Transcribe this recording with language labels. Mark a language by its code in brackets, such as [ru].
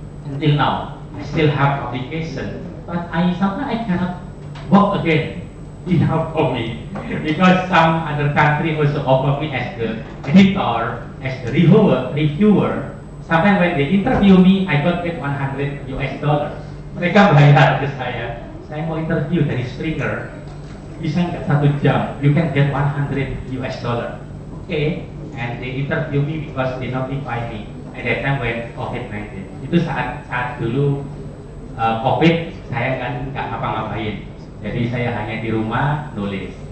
[en] Until now, I still have publication, but sometimes I cannot work again. Enough for me, because some other country also offer me as the editor, as the reviewer. Sometimes when they interview me, I got paid $100. [id] Mereka bayar ke saya mau interview dari Springer, bisa nggak 1 jam? [en] You can get $100. Okay, and they interview me because they notify me at that time when COVID-19. [id] Itu saat dulu COVID, saya kan nggak ngapa-ngapain. Jadi saya hanya di rumah nulis.